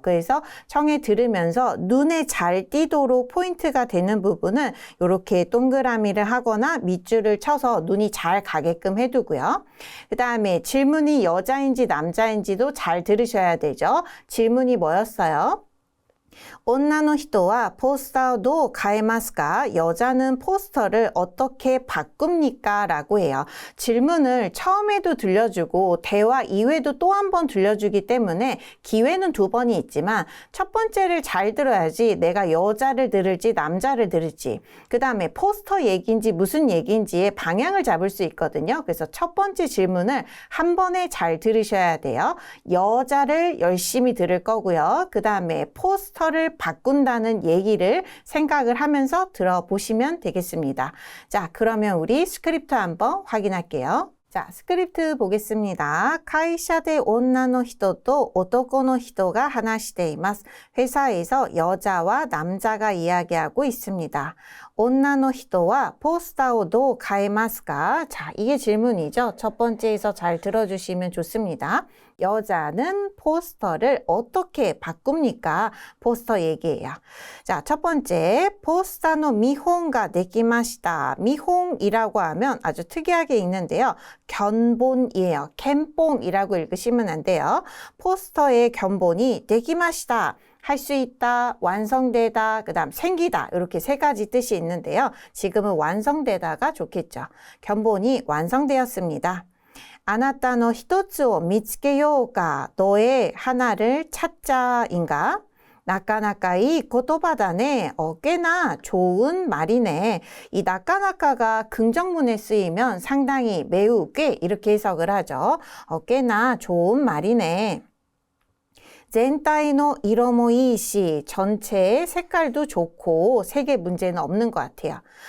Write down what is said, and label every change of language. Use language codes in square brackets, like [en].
[ko] 그래서 청해 들으면서 눈에 잘 띄도록 포인트가 되는 부분은 이렇게 동그라미를 하거나 밑줄을 쳐서 눈이 잘 가게끔 해두고요. 그 다음에 질문이 여자인지 남자인지도 잘 들으셔야 되죠. 질문이 뭐였어요? [ja] 女の人はポスターをどう変えますか? [ko] 여자는 포스터를 어떻게 바꿉니까? 라고 해요. 질문을 처음에도 들려주고 대화 이후에도 또 한 번 들려주기 때문에 기회는 두 번이 있지만 첫 번째를 잘 들어야지 내가 여자를 들을지 남자를 들을지 그 다음에 포스터 얘기인지 무슨 얘기인지의 방향을 잡을 수 있거든요. 그래서 첫 번째 질문을 한 번에 잘 들으셔야 돼요. 여자를 열심히 들을 거고요. 그 다음에 포스터를 바꾼다는 얘기를 생각을 하면서 들어보시면 되겠습니다. 자, 그러면 우리 스크립트 한번 확인할게요. 자, 스크립트 보겠습니다. [ja] 会社で女の人と男の人が話しています. [ko] 회사에서 여자와 남자가 이야기하고 있습니다. [ja] 女の人はポスターをどう変えますか? [ko] 자, 이게 질문이죠. 첫 번째에서 잘 들어주시면 좋습니다. 여자는 포스터를 어떻게 바꿉니까? 포스터 얘기예요. 자, 첫 번째, 포스타노 미혼가 데키마시다. 미혼이라고 하면 아주 특이하게 읽는데요. 견본이에요. 캔본이라고 읽으시면 안 돼요. 포스터의 견본이 데키마시다. 할 수 있다, 완성되다, 그 다음 생기다 이렇게 세 가지 뜻이 있는데요. 지금은 완성되다가 좋겠죠. 견본이 완성되었습니다. [ja] あなたの一つを見つけようか. [ko] 너의 하나를 찾자인가? 나까나까 이 고토바다네. 꽤나 좋은 말이네. 이 나까나까가 긍정문에 쓰이면 상당히 매우 꽤 이렇게 해석을 하죠. 꽤나 좋은 말이네. [ja] 全体の色もいいし [ko] 전체의 색깔도 좋고 색의 문제는 없는 것 같아요.